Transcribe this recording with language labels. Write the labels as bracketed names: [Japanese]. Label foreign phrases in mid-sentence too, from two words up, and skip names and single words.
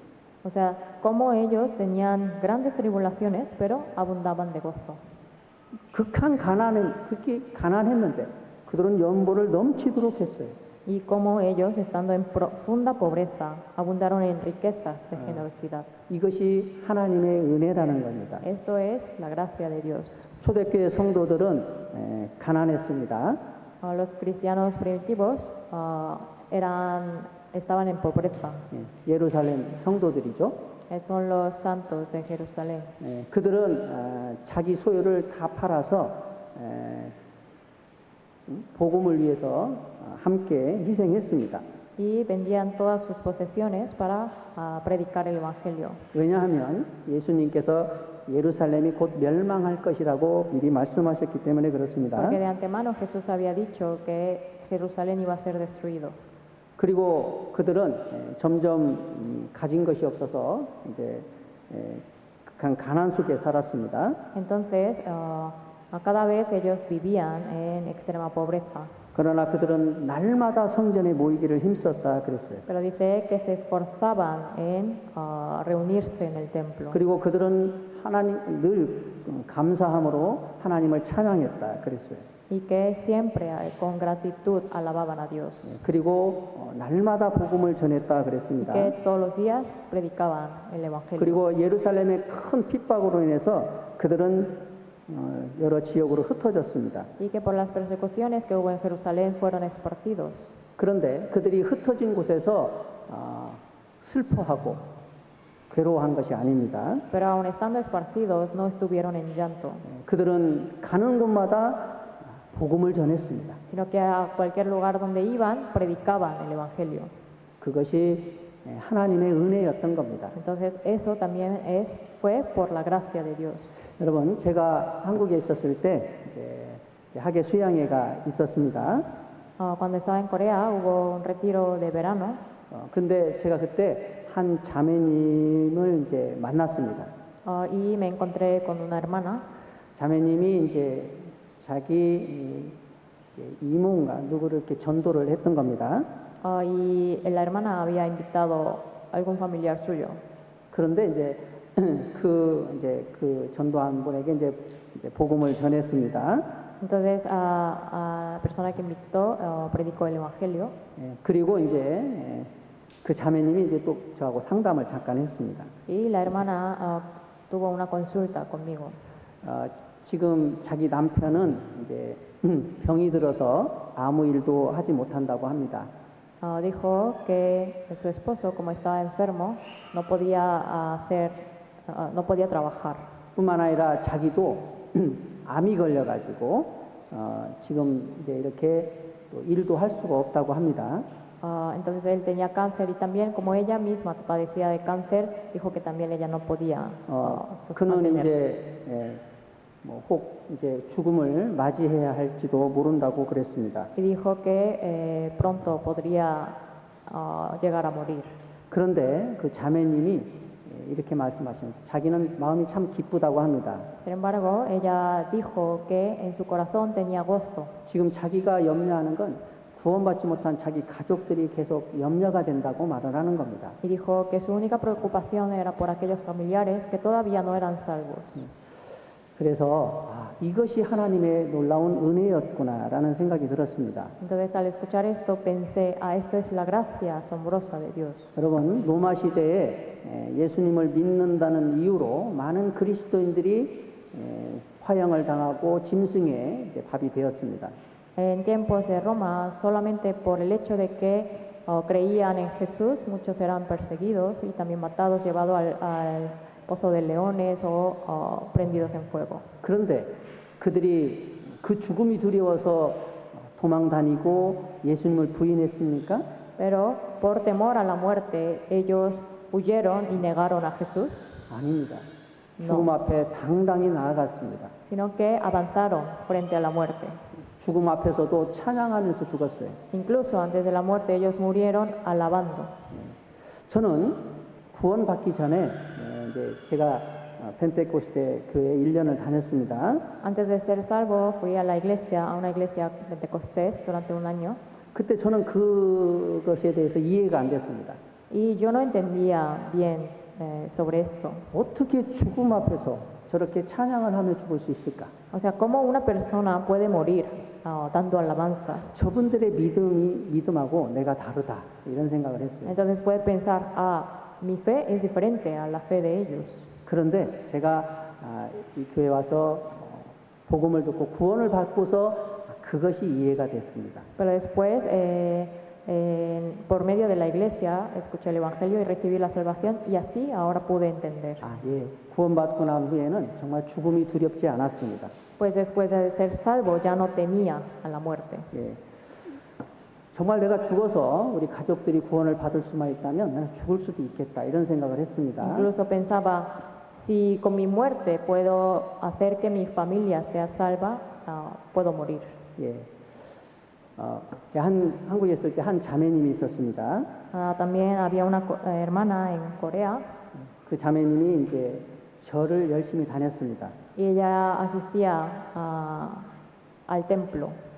[Spanish] O sea, cómo ellos tenían grandes tribulaciones, pero abundaban de gozo. [Korean] 그렇게 가난했는데 그들은 연보를 넘치도록 했어요. [Spanish] Y cómo ellos, estando en profunda pobreza, abundaron en riquezas de generosidad. [Korean] 이것이 하나님의 은혜라는 겁니다. [Spanish] Esto es la gracia de Dios. [Korean] 초대교회 성도들은 가난했습니다. [Spanish] Los cristianos primitivos estaban en pobreza. [Korean] 예루살렘 성도들이죠. [Spanish] Son los santos de Jerusalén. [Korean] 그들은 자기 소유를 다 팔아서 복음을 위해서 함께 희생했습니다. [Spanish] Y vendían todas sus posesiones para predicar el evangelio. [Korean] 왜냐하면 예수님께서 예루살렘이 곧 멸망할 것이라고 미리 말씀하셨기 때문에 그렇습니다. [Spanish] Porque de antemano Jesús había dicho que Jerusalén iba a ser destruido. [Korean] 그리고 그들은 점점 가진 것이 없어서 이제 가난 속에 살았습니다. [Spanish] Entonces, cada vez ellos vivían en extrema pobreza. [Korean] 그러나 그들은 날마다 성전에 모이기를 힘썼다 그랬어요. [Spanish] Pero dice que se esforzaban en reunirse en el templo. [Korean] 그리고 그들은 하나님 늘 감사함으로 하나님을 찬양했다 그랬어요. [Spanish] y que siempre con gratitud alababan a Dios. [Korean] 그리고 날마다 복음을 전했다 [Spanish] Y [Korean] 그랬습니다. [Spanish] que todos los días predicaban el Evangelio. [Korean] 그리고 예루살렘의 큰 핍박으로 인해서 그들은 여러 지역으로 흩어졌습니다. [Spanish] Y que por las persecuciones que hubo en Jerusalén fueron esparcidos. [Korean] 그런데 그들이 흩어진 곳에서 슬퍼하고 괴로워한 것이 아닙니다. [Spanish] Pero aun estando esparcidos, no estuvieron en llanto, [Korean] 그들은 가는 곳마다 복음을 전했습니다. [Spanish] sino que a cualquier lugar donde iban, predicaban el Evangelio. [Korean] 그것이 하나님의 은혜였던 겁니다. [Spanish] Entonces eso también fue por la gracia de Dios. [Korean] 여러분, 제가 한국에 있었을 때 이제 학예 수양회가 있었습니다. [Spanish] Cuando estaba en Corea hubo un retiro de verano [Korean] 근데 제가 그때 한 자매님을 이제 만났습니다. [Spanish] y me encontré con una hermana [Korean] 자매님이 이제 자기 이모인가 누구를 이렇게 전도를 했던 겁니다. [Spanish] y la hermana había invitado a algún familiar suyo. [Korean] 그런데 이제 그 전도한 분에게 이제 복음을 전했습니다. [Spanish] Entonces a la persona que invitó predicó el Evangelio [Korean] 그리고 이제 그 자매님이 이제 또 저하고 상담을 잠깐 했습니다. [Spanish] y la hermana tuvo una consulta conmigo. [Korean] 지금 자기 남편은 이제 병이 들어서 아무 일도 하지 못한다고 합니다. [Spanish] Dijo que su esposo, como estaba enfermo, no podía trabajar. [Korean] 뿐만 아니라 자기도 암이 걸려가지고 지금 이제 이렇게 또 일도 할 수가 없다고 합니다. [Spanish] Entonces él tenía cáncer y también como ella misma padecía de cáncer, dijo que también ella no podía [Korean] 그는 [Spanish] mantener. [Korean] 이제 혹 이제 죽음을 맞이해야 할지도 모른다고 그랬습니다. [Spanish] Y dijo que pronto podría llegar a morir. [Korean] 그런데 그 자매님이 이렇게 말씀하시는 자기는 마음이 참 기쁘다고 합니다. [Spanish] Sin embargo, ella dijo que en su corazón tenía gozo. [Korean] 지금 자기가 염려하는 건 구원받지 못한 자기 가족들이 계속 염려가 된다고 말을 하는 겁니다. [Spanish] Y dijo que su única preocupación era por aquellos familiares que todavía no eran salvos. [Korean] 그래서 이것이 하나님의 놀라운 은혜였구나라는 생각이 들었습니다. [Spanish] Entonces al escuchar esto pensé, esto es la gracia asombrosa de Dios. [Korean] 여러분, 로마 시대에 예수님을 믿는다는 이유로 많은 그리스도인들이 화형을 당하고 짐승의 이제 밥이 되었습니다. [Spanish] En tiempos de Roma, solamente por el hecho de que creían en Jesús, muchos eran perseguidos y también matados, llevados al pozo de leones o prendidos en fuego. [Korean] 그런데 그들이 그 죽음이 두려워서 도망 다니고 예수님을 부인했습니까? [Spanish] Pero por temor a la muerte, ellos huyeron y negaron a Jesús, [Korean] 아닙니다. [Spanish] No. [Korean] 죽음 앞에 당당히 나아갔습니다. [Spanish] sino que avanzaron frente a la muerte. [Korean] 죽음 앞에서도 찬양하면서 죽었어요. [Spanish] Incluso antes de la muerte, ellos murieron alabando. [Korean] 저는 구원받기 전에 이제 제가 펜테코스테 교회 1년을 다녔습니다. [Spanish] Antes de ser salvo, fui a una iglesia pentecostés durante un año [Korean] 그때 저는 그것에 대해서 이해가 안 됐습니다. [Spanish] y yo no entendía bien sobre esto. [Korean] 어떻게 죽음 앞에서 저렇게 찬양을 하며 죽을 수 있을까? [Spanish] O sea, ¿cómo una persona puede morir dando alabanzas? [Korean] 저분들의 믿음하고 내가 다르다 이런 생각을 했어요. [Spanish] Entonces puede pensar, mi fe es diferente a la fe de ellos. [Korean] 그런데 제가 이 교회 와서 복음을 듣고 구원을 받고서 그것이 이해가 됐습니다. [Spanish] Pero después, por medio de la iglesia, escuché el Evangelio y recibí la salvación y así ahora pude entender. [Korean] 예, 구원받고 난 후에는 정말 죽음이 두렵지 않았습니다. [Spanish] Pues después de ser salvo ya no temía a la muerte. [Korean] 예, 정말 내가 죽어서 우리 가족들이 구원을 받을 수만 있다면 내가 죽을 수도 있겠다 이런 생각을 했습니다. [Spanish] Incluso pensaba, si con mi muerte puedo hacer que mi familia sea salva, puedo morir. [Korean] 예, 한국에 있을 때 한 자매님이 있었습니다. [Spanish] También había una hermana en Corea [Korean] 그 자매님이 이제 절을 열심히 다녔습니다. [Spanish] y ella asistía al templo.